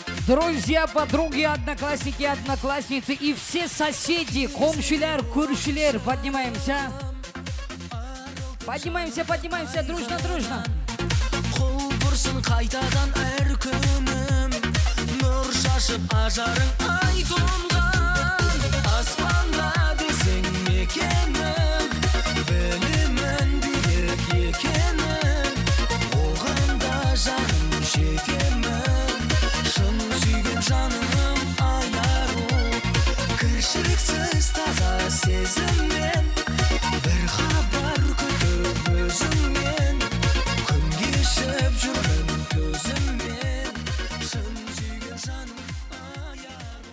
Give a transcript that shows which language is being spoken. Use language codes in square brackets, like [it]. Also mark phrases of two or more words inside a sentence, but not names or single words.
[ru] друзья, подруги, одноклассники, одноклассницы и все соседи, [kk] комшилер, көршілер, [ru] поднимаемся. Поднимаемся, поднимаемся, дружно, дружно. [kk] Қол бұрсын қайтадан әр күнім, нұр шашып ажарың ай тұнған. Аспанда десең мекенің, білімін биік екенің, оғанда жаным жетемін, шын сүйген жаным аяру, кіршіліксіз таза сезіммен, бір хабар күтіп өзіңмен, күн кешіп жүрмін көзіммен, шын сүйген жаным аяру.